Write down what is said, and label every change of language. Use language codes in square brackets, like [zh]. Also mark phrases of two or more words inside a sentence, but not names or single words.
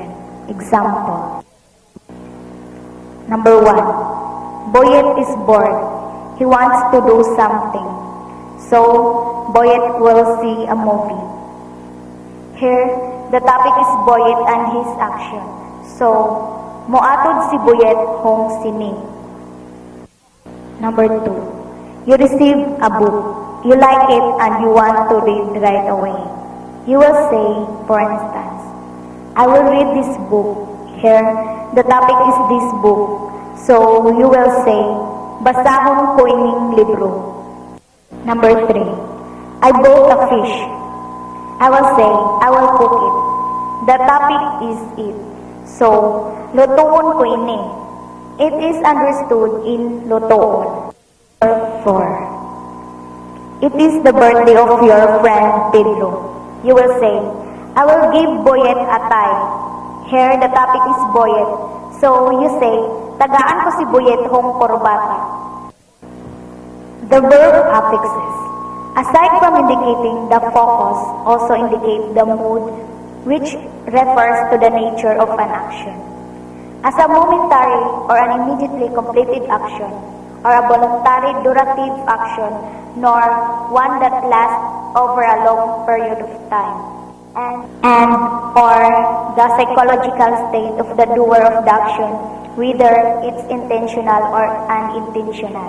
[en] Example. Number 1. Boyet is bored. He wants to do something. So, Boyet will see a movie. Here, the topic is Boyet and his action. So, [war] moatod si Boyet hong sini. [en] Number 2. You receive a book. You like it and you want to read right away. You will say, for instance, I will read this book. Here, the topic is this book. So, you will say, [war] basahon ko ining libro. [en] Number 3. I bought a fish. I will say, I will cook it. The topic is it. So, [war] lutoon ko ini. [en] It is understood in lutoon. 4. It is the birthday of your friend Pedro. You will say, I will give Boyet a tie. Here, the topic is Boyet. So, you say, [war] tagaan ko si Boyet hong korbata. [en] The verb affixes. Aside from indicating the focus, also indicate the mood, which refers to the nature of an action. As a momentary or an immediately completed action, or a voluntary durative action, nor one that lasts over a long period of time, and or the psychological state of the doer of the action, whether it's intentional or unintentional.